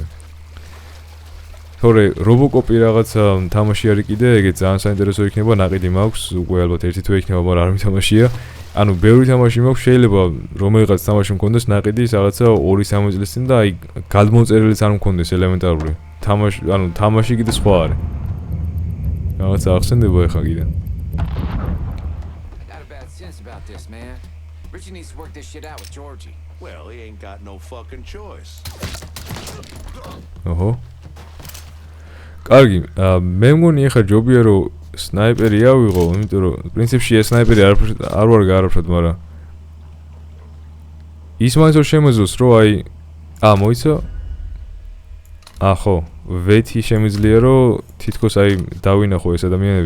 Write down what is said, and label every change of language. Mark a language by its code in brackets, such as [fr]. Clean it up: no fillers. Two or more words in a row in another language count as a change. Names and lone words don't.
[ka] თორე რობოკოპი რაღაცა თამაში არის კიდე, ეგეც ძალიან საინტერესო იქნება, ნაყიდი მაქვს, უკვე ალბათ ერთი თვე იქნება, მაგრამ არ მითამაშია. ანუ ბევრი თამაში მაქვს, შეიძლება რომელიღაც თამაში მქონდეს ნაყიდი რაღაცა 2-3 წლის წინ და აი გადმოწერილიც არ მქონდეს ელემენტარული. თამაში კიდე სხვა არის. რაღაცა ახსენდება ეხლა კიდე. [en] Richie needs to work this shit out with Georgie. Well, he ain't got no fucking choice. [ka] ოჰო. კარგი, მე მგონი ახლა ჯობია რომ სნაიპერი ავიღო, იმიტომ რომ პრინციპში ეს სნაიპერი არ ვარ გაარაფრად, მაგრამ ის მაინც რომ შემეძლოს რომ აი მოიცა ხო, ვეთი შემიძლია რომ თითქოს აი დავინახო ეს ადამიანები.